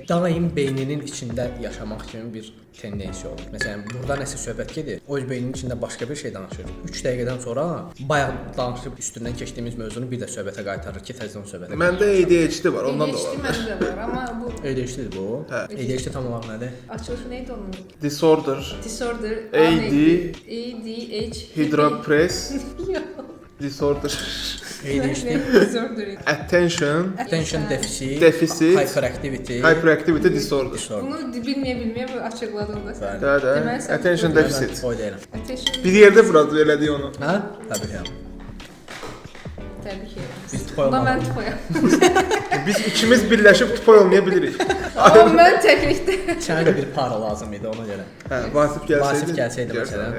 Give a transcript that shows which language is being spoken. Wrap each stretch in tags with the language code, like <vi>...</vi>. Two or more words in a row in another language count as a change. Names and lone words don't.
<az>Daim beyninin içində yaşamaq kimi bir tendensiya olur. Məsələn, burada nəsə söhbət gedir. O öz beyninin içində başqa bir şey danışır. 3 dəqiqədən sonra bayaq danışıb üstündən keçdiyimiz mövzunu bir də söhbətə qaytarır ki, təzədən söhbətə. Məndə ADHD var, ondan da var. ADHD məndə var, amma bu ADHD-dir bu. Hə. ADHD tam olaraq nədir? açılışı nə idi onun?</az> <en>Disorder, ADHD, hydropress, disorder, disorder. Attention deficit, hyperactivity disorder.</en> <az>Bunu bilməyə bu açıqladın da sən. Hə,</az> <en>attention deficit.</en> <az>O deyirəm. Bir yerdə burada elədik onu. Hə? Təbii ki. Təbii ki. Biz tupoy Amma mən olmalıyıq. tupoyam. Biz ikimiz birləşib tupoy olmaya bilirik. Amma mən təklikdə. Sənə də bir para lazım idi ona görə. Hə, Vasif gəlsəydi məsələn.</az>